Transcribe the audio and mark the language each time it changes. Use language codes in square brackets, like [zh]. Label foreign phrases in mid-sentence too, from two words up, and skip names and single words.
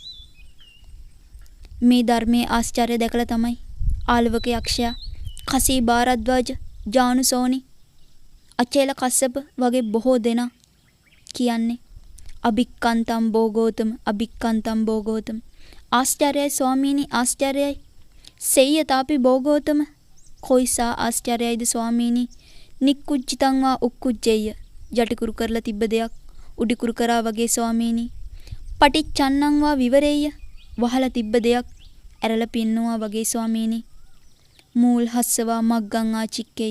[si] මේ ධර්මයේ ආශ්චර්ය දැකලා තමයි ආලවක යක්ෂයා, කසී භාරද්වාජ, ජානුසෝනි, අචේල කස්සප වගේ බොහෝ දෙනා කියන්නේ [pi] අභික්කන්තම් භෝගෝතම, අභික්කන්තම් භෝගෝතම. [si] ආශ්චර්යයි ස්වාමීනි, ආශ්චර්යයි. [pi] සෙය්‍යතාපි භෝගෝතම. [si] කොයිසා ආශ්චර්යයිද ස්වාමීනි. [pi] නික්කුච්චිතං වා උක්කුච්චෙය්‍ය. [si] ජටිකුරු කරලා තිබ්බ දෙයක් උඩිකුරු කරා වගේ ස්වාමීනි. [pi] පටිච්චන්නං වා විවරෙය්‍ය. [si] වහලා තිබ්බ දෙයක් ඇරලා පින්නවා වගේ ස්වාමීනි. [pi] මූල් හස්සවා මග්ගං ආචික්කෙය්‍ය.